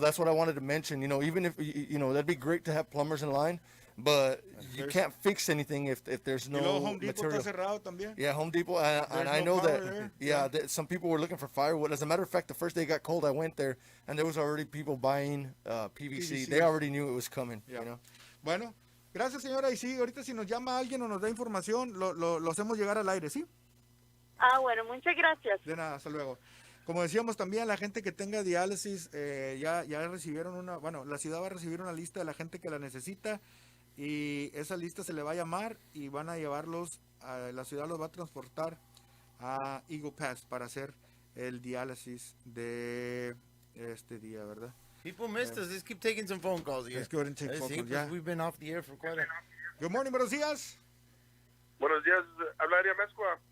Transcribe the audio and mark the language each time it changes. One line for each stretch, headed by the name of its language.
English: That's what I wanted to mention. Even if, that'd be great to have plumbers in line. But you can't fix anything if there's no Home Depot material.
Spanish: Está cerrado también.
English: Yeah, Home Depot, and I know that some people were looking for firewood. As a matter of fact, the first day it got cold, I went there, and there was already people buying PVC. They already knew it was coming.
Spanish: Bueno, gracias señora, y sí, ahorita si nos llama alguien o nos da información, lo hacemos llegar al aire, ¿sí? Bueno, muchas gracias. De nada, hasta luego. Como decíamos también, la gente que tenga diálisis, ya recibieron la ciudad va a recibir una lista de la gente que la necesita. Y esa lista se le va a llamar y van a llevarlos, la ciudad los va a transportar a Eagle Pass para hacer el diálisis de este día, ¿verdad?
English: People missed us. Let's keep taking some phone calls here. Let's go ahead and take phone calls, yeah. We've been off the air for quite a... Good morning,
Spanish: buenos días. Buenos días, habla Eddie Mezcua.